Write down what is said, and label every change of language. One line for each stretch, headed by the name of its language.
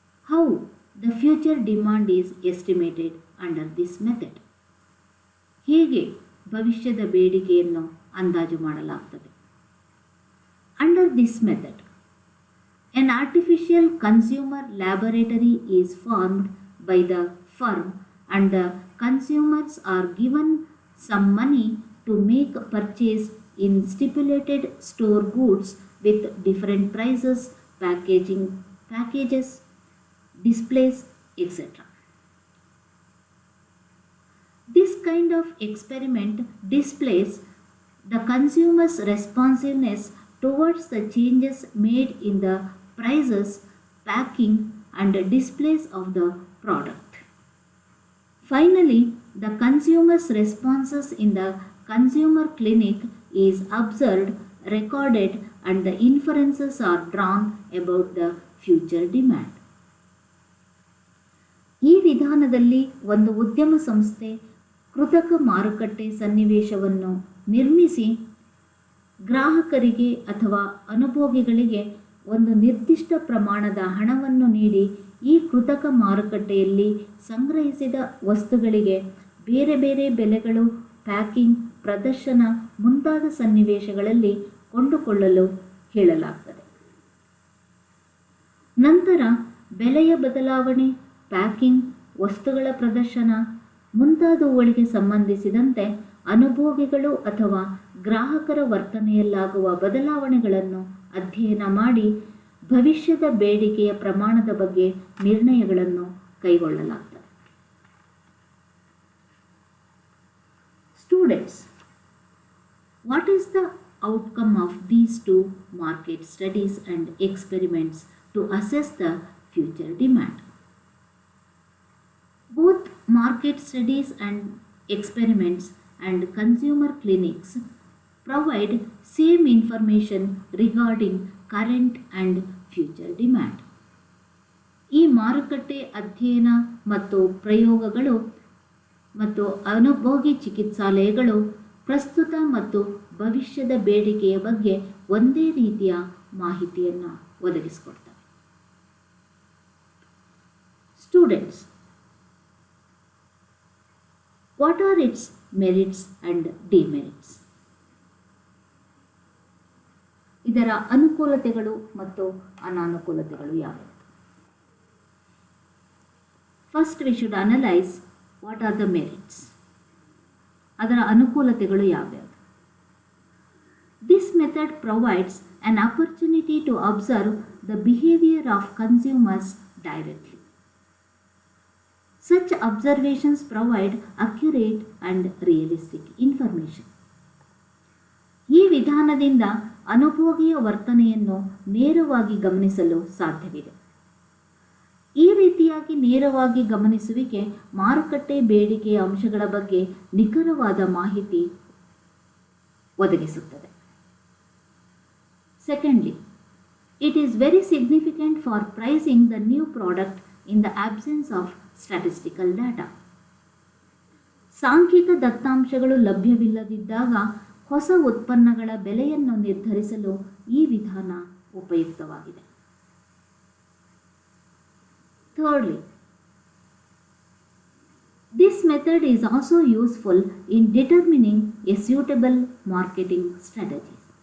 English: How the future demand is estimated under this method.
Kannada: ಹೇಗೆ ಭವಿಷ್ಯದ ಬೇಡಿಕೆಯನ್ನು ಅಂದಾಜು ಮಾಡಲಾಗುತ್ತದೆ?
English: Under this method, an artificial consumer laboratory is formed by the firm and the consumers are given some money to make purchase in stipulated store goods with different prices, packages, displays, etc. This kind of experiment displays the consumer's responsiveness towards the changes made in the prices, packing, and displays of the product. Finally, the consumer's responses in the consumer clinic is observed, recorded, and the inferences are drawn about the future demand.
Kannada: ಈ ವಿಧಾನದಲ್ಲಿ ಒಂದು ಉದ್ಯಮ ಸಂಸ್ಥೆ ಕೃತಕ ಮಾರುಕಟ್ಟೆ ಸನ್ನಿವೇಶವನ್ನು ನಿರ್ಮಿಸಿ ಗ್ರಾಹಕರಿಗೆ ಅಥವಾ ಅನುಭೋಗಿಗಳಿಗೆ ಒಂದು ನಿರ್ದಿಷ್ಟ ಪ್ರಮಾಣದ ಹಣವನ್ನು ನೀಡಿ ಈ ಕೃತಕ ಮಾರುಕಟ್ಟೆಯಲ್ಲಿ ಸಂಗ್ರಹಿಸಿದ ವಸ್ತುಗಳಿಗೆ ಬೇರೆ ಬೇರೆ ಬೆಲೆಗಳು, ಪ್ಯಾಕಿಂಗ್, ಪ್ರದರ್ಶನ ಮುಂತಾದ ಸನ್ನಿವೇಶಗಳಲ್ಲಿ ಕೊಂಡುಕೊಳ್ಳಲು ಹೇಳಲಾಗ್ತದೆ. ನಂತರ ಬೆಲೆಯ ಬದಲಾವಣೆ, ಪ್ಯಾಕಿಂಗ್, ವಸ್ತುಗಳ ಪ್ರದರ್ಶನ ಮುಂತಾದವುಗಳಿಗೆ ಸಂಬಂಧಿಸಿದಂತೆ ಅನುಭೋಗಿಗಳು ಅಥವಾ ಗ್ರಾಹಕರ ವರ್ತನೆಯಲ್ಲಾಗುವ ಬದಲಾವಣೆಗಳನ್ನು ಅಧ್ಯಯನ ಮಾಡಿ ಭವಿಷ್ಯದ ಬೇಡಿಕೆಯ ಪ್ರಮಾಣದ ಬಗ್ಗೆ ನಿರ್ಣಯಗಳನ್ನು ಕೈಗೊಳ್ಳಲಾಗ್ತದೆ.
English: Students, what is the outcome of these two market studies and experiments to assess the future demand? Both market studies and experiments and consumer clinics provide same information regarding current and future demand.
Kannada: ಈ ಮಾರುಕಟ್ಟೆ ಅಧ್ಯಯನ ಮತ್ತು ಪ್ರಯೋಗಗಳು ಮತ್ತು ಅನುಭೋಗಿ ಚಿಕಿತ್ಸಾಲಯಗಳು ಪ್ರಸ್ತುತ ಮತ್ತು ಭವಿಷ್ಯದ ಬೇಡಿಕೆಯ ಬಗ್ಗೆ ಒಂದೇ ರೀತಿಯ ಮಾಹಿತಿಯನ್ನು ಒದಗಿಸಿಕೊಡ್ತವೆ.
English: Students, what are its merits and demerits?
Kannada: ಇದರ ಅನುಕೂಲತೆಗಳು ಮತ್ತು ಅನಾನುಕೂಲತೆಗಳು ಯಾವುವು?
English: First we should analyze what are the merits.
Kannada: ಅದರ ಅನುಕೂಲತೆಗಳು ಯಾವ್ಯಾವು?
English: This method provides an opportunity to observe the behavior of consumers directly. Such observations provide accurate and realistic information.
Kannada: ಈ ವಿಧಾನದಿಂದ ಅನುಭೋಗಿಯ ವರ್ತನೆಯನ್ನು ನೇರವಾಗಿ ಗಮನಿಸಲು ಸಾಧ್ಯವಿದೆ. ಈ ರೀತಿಯಾಗಿ ನೇರವಾಗಿ ಗಮನಿಸುವಿಕೆ ಮಾರುಕಟ್ಟೆ ಬೇಡಿಕೆಯ ಅಂಶಗಳ ಬಗ್ಗೆ ನಿಖರವಾದ ಮಾಹಿತಿ ಒದಗಿಸುತ್ತದೆ.
English: Secondly, it is very significant for pricing the new product in the absence of statistical data.
Kannada: ಸಾಂಖ್ಯಿಕ ದತ್ತಾಂಶಗಳು ಲಭ್ಯವಿಲ್ಲದಿದ್ದಾಗ ಹೊಸ ಉತ್ಪನ್ನಗಳ ಬೆಲೆಯನ್ನು ನಿರ್ಧರಿಸಲು ಈ ವಿಧಾನ ಉಪಯುಕ್ತವಾಗಿದೆ.
English: Thirdly, this method is also useful in determining a suitable marketing strategy.